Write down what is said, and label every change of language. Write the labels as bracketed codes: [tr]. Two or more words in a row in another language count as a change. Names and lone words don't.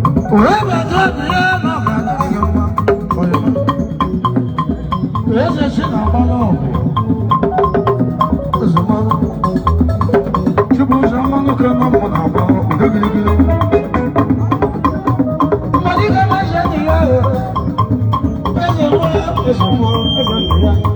[en] Whoever told me I'm not gonna get my, oh, yeah. [ig] Eze si na-agba n'ọgụ. Eze mmanụ. Chibuzo mmanụ ka nọ mụ na-agba ude gịrịgịrị. Mmadụ ike ma eze dị ya o. Eze mụọ, eze mụọ, eze dị ya.